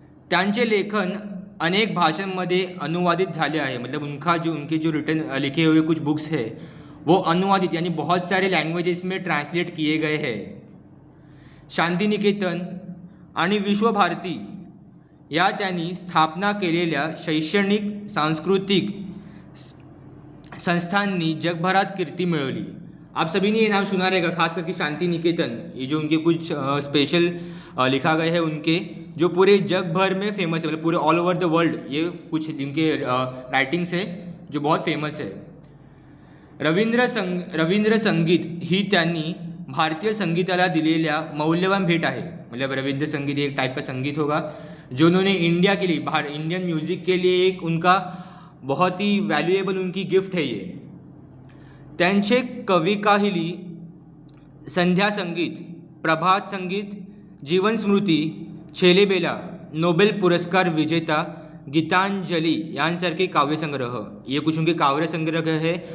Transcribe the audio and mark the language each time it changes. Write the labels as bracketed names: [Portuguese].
[Marathi] त्यांचे लेखन अनेक भाषांमध्ये अनुवादित झाले आहे, [Hindi] मतलब उनके जो रिटर्न लिखे हुए कुछ बुक्स है वो अनुवादित यानी बहुत सारे लैंग्वेजेस में ट्रांसलेट किए गए हैं। [Marathi] शांतिनिकेतन आणि विश्वभारती या त्यांनी स्थापना केलेल्या शैक्षणिक सांस्कृतिक संस्थांनी जगभरात कीर्ती मिळवली। [Hindi] आप सभी ने ये नाम सुना रहेगा, खास करके शांति निकेतन। ये जो उनके कुछ स्पेशल लिखा गया है उनके, जो पूरे जग भर में फेमस है, मतलब पूरे [English] all over the world [Hindi] ये कुछ इनके राइटिंग्स है जो बहुत फेमस है। [Marathi] रवींद्र संगीत ही त्यांनी भारतीय संगीताला दिलेल्या मौल्यवान भेट आहे। [Hindi] मतलब रविंद्र संगीत एक टाइप का संगीत होगा जो उन्होंने इंडिया के लिए, इंडियन म्यूजिक के लिए एक उनका बहुत ही वैल्यूएबल उनकी गिफ्ट है ये। [Marathi] त्यांचे कवी काहिली, संध्या संगीत, प्रभात संगीत, जीवन स्मृती, छेलेबेला, नोबेल पुरस्कार विजेता, गीतांजलि यांसारखे काव्यसंग्रह, [Hindi] ये कुछ उनके काव्य संग्रह है।